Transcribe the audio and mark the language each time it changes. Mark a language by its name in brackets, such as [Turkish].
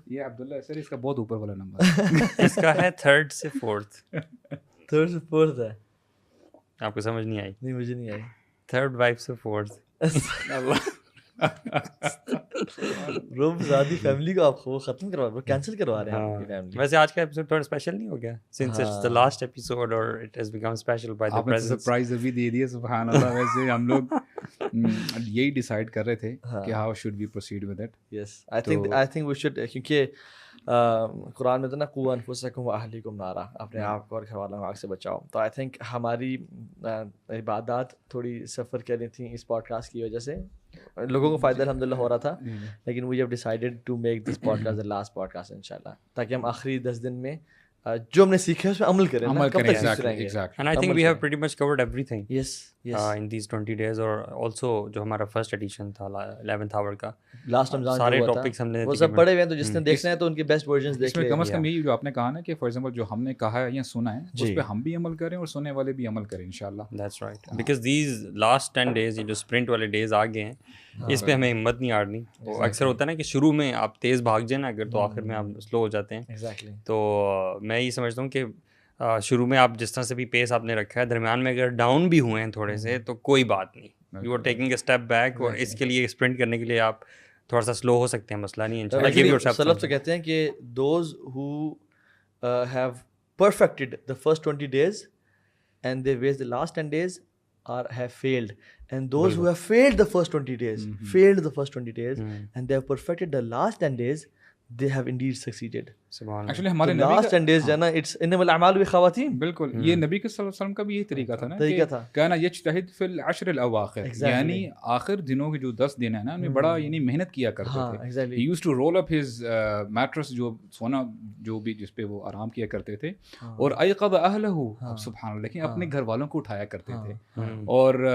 [Urdu] یہ عبداللہ سر اس کا بہت اوپر والا نمبر ہے. اس کا ہے 3rd سے 4th. 3rd سے 4th ہے. آپ کو سمجھ نہیں آئی؟ نہیں مجھے نہیں آئی. 3rd وائف سے 4th. برو زیادہ فیملی کو آپ وہ ختم کروا رہے, کینسل کروا رہے ہیں آپ کی فیملی. ویسے آج کا ایپیسوڈ تھوڑا اسپیشل نہیں ہو گیا [English] since it's the last episode or it has become special by the [Urdu] آپ نے [English] presence. [Urdu] سرپرائز ابھی دے دیا. سبحان اللہ. ویسے ہم لوگ یہی ڈیسائیڈ کر رہے تھے کہ [English] How should we proceed with it. Yes I think we should, [Urdu] کیونکہ قرآن میں تو نا [Arabic] قوا انفسکم و اہلیکم نارا, [Urdu] اپنے آپ کو اور گھر والوں کو آگ سے بچاؤ. تو آئی تھنک ہماری عبادات تھوڑی سفر کر رہی تھیں اس پوڈ کاسٹ کی وجہ سے. لوگوں کو فائدہ الحمد للہ ہو رہا تھا, لیکن [English] we have decided to make this podcast [Urdu] the last pod cost ان شاء اللہ, تاکہ ہم آخری 10 دن میں جو ہم نے سیکھا ہے اس پہ عمل کریں. [English] And I think we have pretty much covered everything yes [Urdu] in these 20 days, اور also جو ہمارا فرسٹ ایڈیشن تھا 11th hour کا, لاسٹ رمضان سارے ٹاپکس ہم نے وہ سب پڑھے ہوئے ہیں, تو جس نے دیکھنا ہے تو ان کے بیسٹ ورژنز دیکھ لیں. کم از کم یہی جو آپ نے کہا نا کہ فار ایگزامپل جو ہم نے کہا ہے یا سنا ہے اس پہ ہم بھی عمل کریں اور سننے والے بھی عمل کریں انشاءاللہ. [English] That's right, because these last 10 days [Urdu] یہ جو اسپرنٹ والے ڈیز آ گئے ہیں, اس پہ ہمیں ہمت نہیں ہارنی. وہ اکثر ہوتا ہے نا کہ شروع میں آپ تیز بھاگ جائیں نا اگر, تو آخر میں آپ سلو ہو جاتے ہیں. ایگزیکٹلی. تو میں یہ سمجھتا ہوں کہ شروع میں آپ جس طرح سے بھی پیس آپ نے رکھا ہے, درمیان میں اگر ڈاؤن بھی ہوئے ہیں تھوڑے سے تو کوئی بات نہیں, [English] you are taking a step back, [Urdu] اور اس کے لیے اسپرنٹ کرنے کے لیے آپ تھوڑا سا سلو ہو سکتے ہیں, مسئلہ نہیں ہے. سلف تو کہتے ہیں کہ [English] Those who have perfected the first 20 days and they waste the last 10 days or have failed, and those who have failed the first 20 days and they have perfected the last 10 days, they have indeed succeeded. [Urdu] Actually ہمارے [English] last 10 days جو ہے نا, it's [Arabic] انما الاعمال بالخواتیم. [Urdu] بالکل, یہ نبی کے صلی اللہ علیہ وسلم کا بھی یہی طریقہ تھا نا, [Arabic] کہنا یجتہد فی العشر الاواخر, [Urdu] یعنی آخر دنوں کے جو 10 دن ہیں نا ان میں بڑا یعنی محنت کیا کرتے تھے. [English] he used to roll up his mattress, [Urdu] جو سونا جو بھی جس پہ وہ آرام کیا کرتے تھے, اور [Arabic] ایقظ اہلہ, [Urdu] سبحان اللہ, لیکن اپنے گھر والوں کو اٹھایا کرتے تھے, اور